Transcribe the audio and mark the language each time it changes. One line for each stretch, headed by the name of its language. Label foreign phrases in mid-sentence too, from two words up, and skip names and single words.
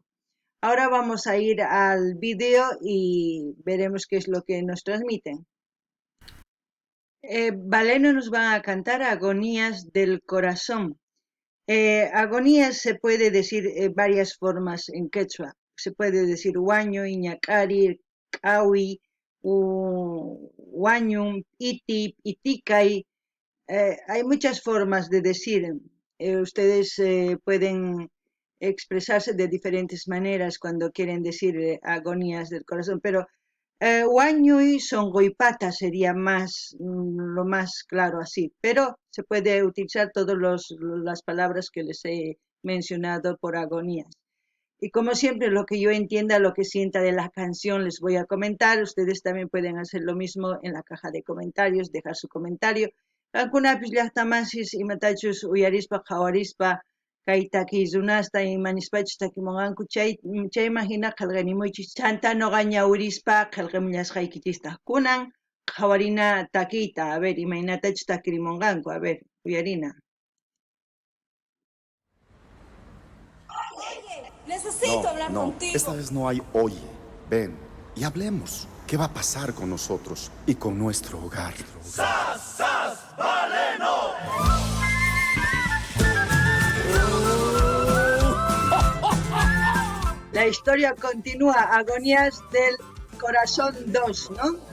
Spanish: Ahora vamos a ir al video y veremos qué es lo que nos transmiten. Valeno nos va a cantar Agonías del Corazón. Agonías se puede decir varias formas en quechua. Se puede decir
Quechua: huaño, iñacari, cawi, huañum, iti, iticay.
Spanish: Hay muchas formas de decir. Ustedes pueden expresarse de diferentes maneras cuando quieren decir agonías del corazón, pero huaño y songoipata sería más, lo más claro así, pero se puede utilizar todas las palabras que les he mencionado por agonías. Y como siempre, lo que yo entienda, lo que sienta de la canción, les voy a comentar. Ustedes también pueden hacer lo mismo en la caja de comentarios, dejar su comentario.
Quechua: Algunas llaqtamasis imatachus uyarispa, hawarispa, kay takiyunasta imanispachu takimunqanku chay imagina qillqanimuchis chanta noqa ñawirispa qillqamullasqaykichistaj kunan hawarina takiyta,
Spanish: a ver,
Quechua: imaynatachus takirimunqanku,
Spanish: a ver,
Quechua: uyarina.
Spanish: Necesito hablar contigo. Esta vez no hay oye. Ven y hablemos. ¿Qué va a pasar con nosotros y con nuestro hogar? ¡Sas, sas, Valeno! La historia continúa, Agonías del Corazón 2, ¿no?